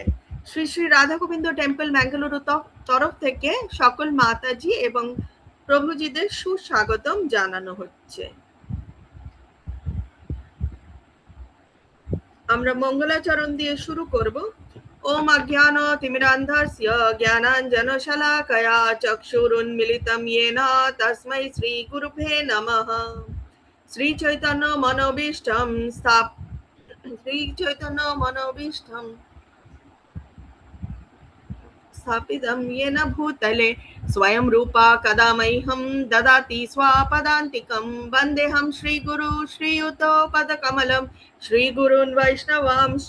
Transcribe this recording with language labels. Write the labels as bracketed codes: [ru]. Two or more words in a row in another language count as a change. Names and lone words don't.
[bn] শ্রী শ্রী রাধা গোবিন্দ টেম্পল ম্যাঙ্গালুরু তরফ থেকে সকল মাতাজি এবং প্রভুজিদের সুস্বাগতম জানানো হচ্ছে। আমরা মঙ্গলাচরণ দিয়ে শুরু করব। [sa] ওম অজ্ঞান তিমিরান্ধস্য জ্ঞানাঞ্জনশলাকয়া চক্ষুরুন্মিলিতং येन তস্मै শ্রী গুরুভ্যে নমঃ। শ্রী চৈতন্য মনোভীষ্টং स्थापितं येन भूतले स्वयं रूपा कदा मह्यं ददाति स्वापदान्तिकं। वन्देऽहं श्रीगुरु श्रीयुतपदकमलं श्रीगुरून् वैष्णवांश्च।